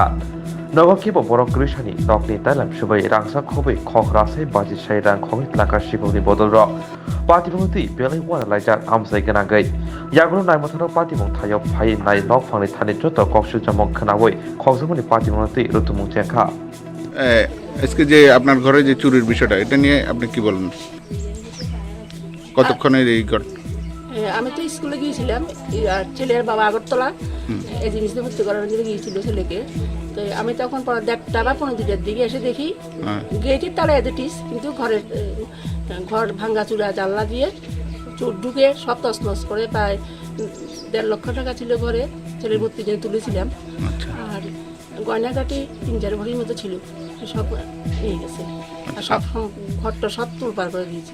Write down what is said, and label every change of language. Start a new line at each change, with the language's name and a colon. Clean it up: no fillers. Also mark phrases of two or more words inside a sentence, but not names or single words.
Kok Borok: Nogo kibo borok grisani nokni tailam subai Rangchak Khobui khograsai baji sai rang khogni tlaka Sikokni Bodol ro. Patimung ti belai wana laijak amsai ganagai. Yagro nai mathano Patimung thayok phai nai nok phangni thani joto koksu jamok khanawoi khogjamoni Patimung ti Twlangjakha.
Bangla: আজকে যে আপনার ঘরে যে চুরির বিষয়টা এটা নিয়ে আপনি কি বলেন কতক্ষণের এই আমি তো স্কুলে গিয়েছিলাম ছেলের বাবা আগরতলা এই জিনিসটা ভর্তি করার জন্য গিয়েছিল ছেলেকে তো আমি তখন 1:30 বা 1:45 দিকে এসে দেখি গেটের তালা এদিটিস কিন্তু ঘর ভাঙ্গা চূড়া জানলা দিয়ে চোর ঢুকে সব তছনছ করে প্রায় 1.5 লক্ষ টাকা ছিল ঘরে ছেলের ভর্তি নিয়ে তুলেছিলাম আর গয়নাগাটি 3-4 ভরির মতো ছিল সব নিয়ে গেছে আর সব ঘরটা সব তুলপার করে দিয়েছে।